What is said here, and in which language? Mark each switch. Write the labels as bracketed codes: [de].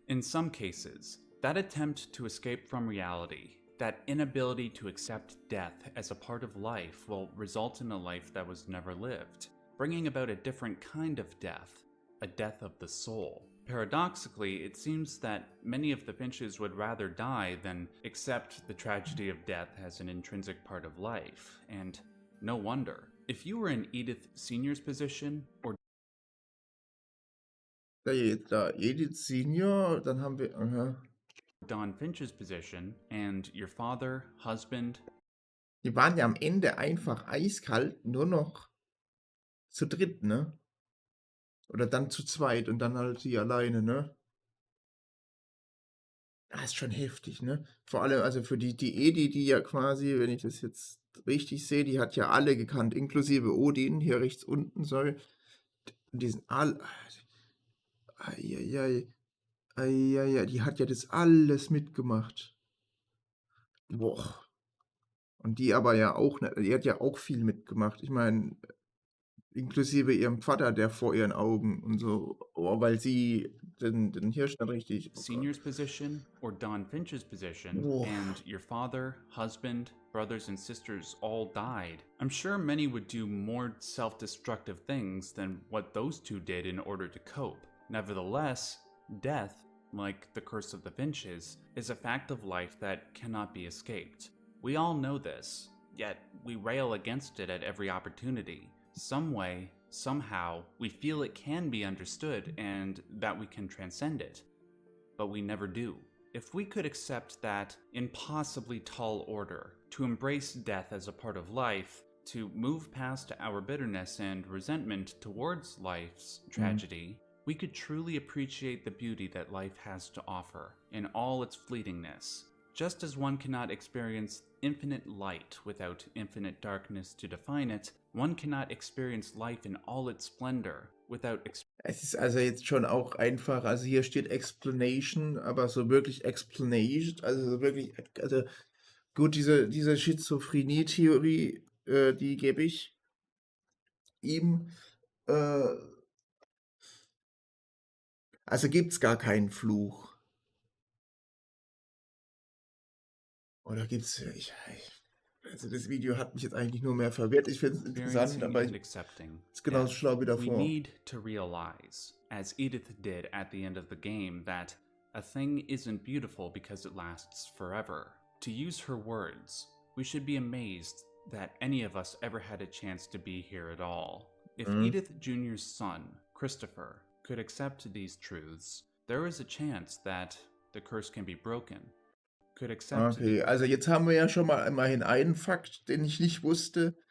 [en] In some cases, that attempt to escape from reality, that inability to accept death as a part of life, will result in a life that was never lived, bringing about a different kind of death, a death of the soul. Paradoxically, it seems that many of the Finches would rather die than accept the tragedy of death as an intrinsic part of life, and no wonder. If you were in Edith Senior's position, or [de] Da Edith Senior, dann haben wir, [en] Don Finch's position, and your father, husband, [de] die waren ja am Ende einfach eiskalt, nur noch zu dritt, ne? Oder dann zu zweit und dann halt sie alleine, ne? Das ist schon heftig, ne? Vor allem, also für die Edith, die ja quasi, wenn ich das jetzt richtig sehe, die hat ja alle gekannt, inklusive Odin, hier rechts unten, sorry. Die sind alle. Eieiei. Eieiei, die hat ja das alles mitgemacht. Boah. Und die aber ja auch, ne, die hat ja auch viel mitgemacht. Ich meine, inklusive ihrem Vater, der vor ihren Augen und so, weil sie den Hirsch dann richtig. Oh [en] Senior's position, or Don Finch's position, Whoa. and your father, husband, brothers, and sisters all died. I'm sure many would do more self-destructive things than what those two did in order to cope. Nevertheless, death, like the curse of the Finches, is a fact of life that cannot be escaped. We all know this, yet we rail against it at every opportunity. Some way, somehow, we feel it can be understood and that we can transcend it. But we never do. If we could accept that impossibly tall order, to embrace death as a part of life, to move past our bitterness and resentment towards life's tragedy, we could truly appreciate the beauty that life has to offer in all its fleetingness. Just as one cannot experience infinite light without infinite darkness to define it, one cannot experience life in all its splendor without [de] Es ist also jetzt schon auch einfach, also hier steht Explanation, aber so wirklich Explanation, also so wirklich, also gut, diese Schizophrenie-Theorie, die gebe ich ihm, also gibt es gar keinen Fluch. Oder gibt es, also das Video hat mich jetzt eigentlich nur mehr verwirrt. Ich finde es interessant, aber [en] and [de] ich [en] accepting. [de] ist genauso schlau wie [en] We [de] davor. [en] need to realize, as Edith did at the end of the game, that a thing isn't beautiful because it lasts forever. To use her words, we should be amazed that any of us ever had a chance to be here at all. If Edith Jr.'s son, Christopher, could accept these truths, there is a chance that the curse can be broken. Could accept [de] Okay, also jetzt haben wir ja schon mal immerhin einen Fakt, den ich nicht wusste,